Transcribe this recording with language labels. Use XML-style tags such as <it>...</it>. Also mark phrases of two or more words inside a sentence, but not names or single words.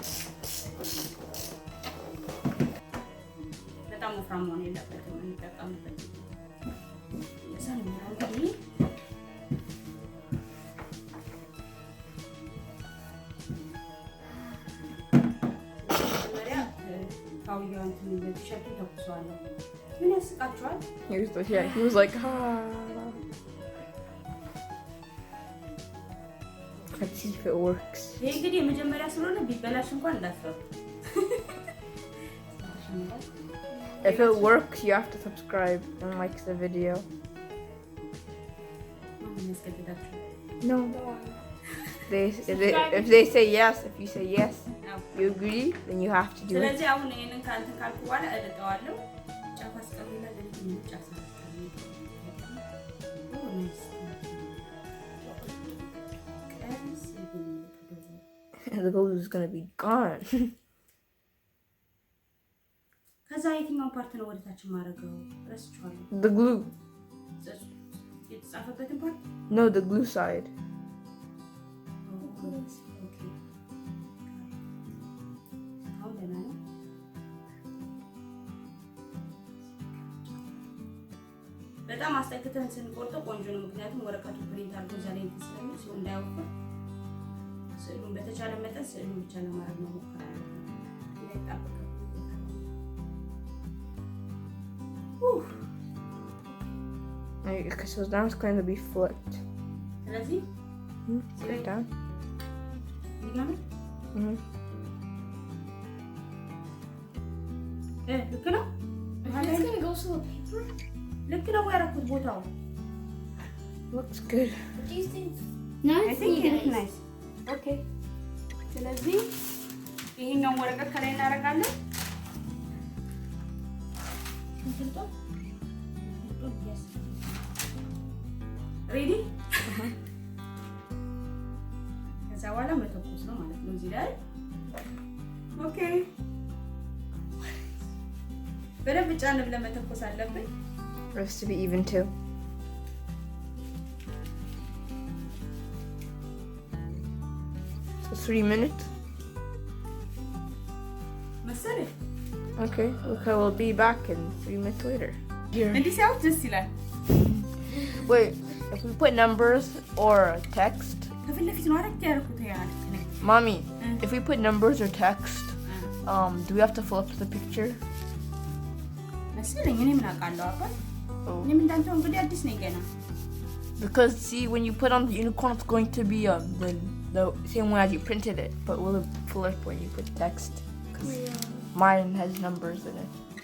<am>በጣም ወፍራም መሆን የለበትም እንጠቀምበት። ሰላም እንግዲህ ካውያውን እንትን ቲሸርቱ ተኩሷለሁ። ምን ያስቃችኋል?</am> <en>He was like, Let's see if it works.</en> <am>ይሄ እንግዲህ የመጀመሪያ ስለሆነ ቢበላሽ እንኳን እንዳትፈሩ።</am> <en>If it works, you have to subscribe and like the video. No. If they say yes, if you say yes, you agree, then you have to do it.</en> <am>ስለዚህ አሁን ይሄንን ካንተን ካልኩ በኋላ እልጠዋለሁ። ጫፍ አስቀምጥና ለዚህ ጫፍ</am> <en>The glue is going to be gone.</en> <am>ከዛ የትኛው ፓርት ነው ወደታች ማረጋው? ረስቻለሁ።</am> <en>The glue.</en> <am>የተጻፈበትን ፓርት?</am> <en>No, the glue side. Okay.</en> <am>አሁን ደህና ነው። በጣም አስተካክተን ስንቆርጠው ቆንጆ ነው። ምክንያቱም ወረቀቱ ፕሪንት አድርጎ እዛ ላይ ስለሚል ሲሆን እንዳይወፍር ስዕሉን በተቻለ መጠን ስዕሉን ብቻ ለማድረግ ነው ሞክራለሁ። እንዳይጣበቅ</am> <en>Okay, so now it's going to be flipped.</en> <am>ስለዚህ</am> <en>Flip down.</en> <am>ልክ ነው።</am> <en>It's gonna go to the paper?</en> <am>ልክ ነው ያደረኩት ቦታው።</am> <en>Looks good. What do you think? I think it looks nice. Okay.</en> <am>ስለዚህ ይሄኛውን ወረቀት ከላይ እናደርጋለን። ሬዲ? ከዛ በኋላ መተኮስ ነው ማለት ነው እዚህ ላይ። ኦኬ። በደንብ ጫን ብለን መተኮስ አለብን።</am> <en>It has to be even too. So 3 minutes.</en> <am>መሰለኝ።</am> <en>Okay, we'll be back in 3 minutes later.</en> <am>እንዲህ ሲያዩት ደስ ይላል።</am> <en>Wait, if we put numbers or text,</en> <am>ከፊት ለፊት ነው አረክ ያደረኩት ያለ</am> <en>Mommy, if we put numbers or text, do we have to flip the picture?</en> <am>መሰለኝ። እኔ ምን አውቃለሁ አባል። እኔ ምን እንዳንተው እንግዲህ አዲስ ነኝ ገና።</am> <en>Because see, when you put on the unicorn, it's going to be the same way as you printed it, but will it flip when you put text? Because mine has numbers in it.</en>